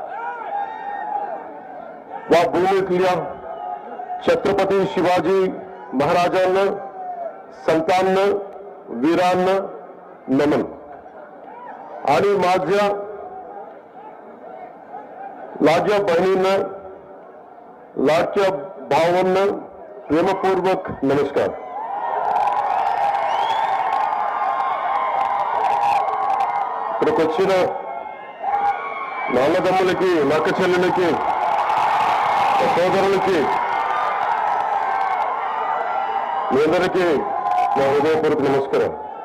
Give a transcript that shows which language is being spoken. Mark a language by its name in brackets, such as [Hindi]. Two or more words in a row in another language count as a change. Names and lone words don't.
[Marathi] वा भूमीतल्या छत्रपती शिवाजी महाराजांना, संतांना, वीरांना नमन. आणि माझ्या लाडक्या बहिणींना, लाडक्या भावांना प्रेमपूर्वक नमस्कार. [Telugu] ఇక్కడికి వచ్చిన నా అన్నదమ్ములకి, నా అక్క చెల్లెలకి, సోదరులకి, మీ అందరికీ నా హృదయపూర్వక నమస్కారం.